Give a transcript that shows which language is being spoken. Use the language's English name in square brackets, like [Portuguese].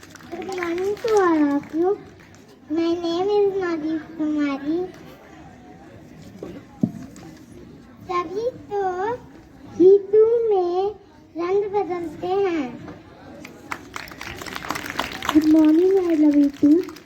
[English] Good morning to all of you. My name is Nadeep Kumari. [Hindi] सभी तो ऋतु में रंग बदलते हैं. [English] Good morning, I love you too.